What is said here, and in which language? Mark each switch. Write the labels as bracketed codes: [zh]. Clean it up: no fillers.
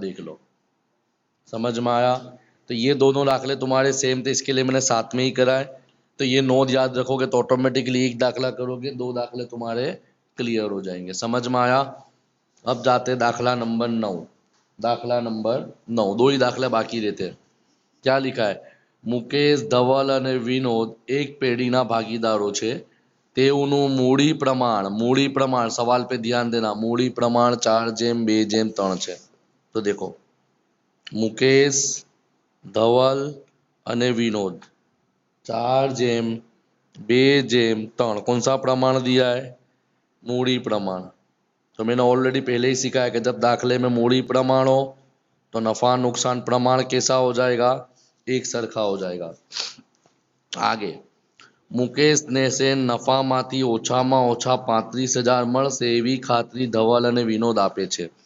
[hi] देख लो, समझ में आया। तो ये दोनों दाखले तुम्हारे सेम थे, इसके लिए मैंने साथ में ही कराए। तो ये नोट याद रखोगे तो ऑटोमेटिकली एक दाखला करोगे, दो दाखले तुम्हारे क्लियर हो जाएंगे। समझ में आया। अब जाते दाखला नंबर 9। दाखला नंबर 9, दो ही दाखले बाकी रहते हैं। क्या लिखा है, [gu] मुकेश, धवल અને વિનોદ એક પેઢીના ભાગીદારો છે, તેઓનું મૂડી પ્રમાણ સવાલ [hi] पे ध्यान देना, मूडी प्रमाण [gu] 4:2:3 છે। [hi] तो देखो, मुकेश, धवल અને विनोद 4:2:3 कौन सा प्रमाण दिया है, मूडी प्रमाण। तो मैंने ऑलरेडी पहले ही सिखाया कि जब दाखले में मूडी प्रमाण हो तो नफा नुकसान प्रमाण कैसा हो जाएगा, एक सरखा हो जाएगा। [gu] आगे, મુકેશને સે નફામાંથી ઓછામાં ઓછા 35,000 મળશે એવી ખાતરી ધવલ અને વિનોદ આપે છે।